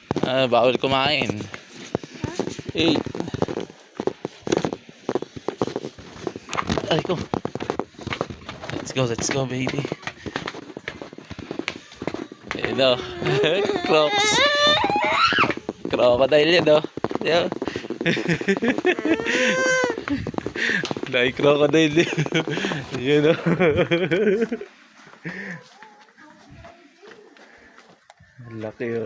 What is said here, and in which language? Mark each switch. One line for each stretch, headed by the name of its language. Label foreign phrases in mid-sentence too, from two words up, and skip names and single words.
Filipino: Bawal kumain. 8. Ay ko.
English: Let's go, baby.
Filipino: Ayun o. Crocs. Crocodile yan o. Yan. Dahil crocodile yan. Yan o. Laki o.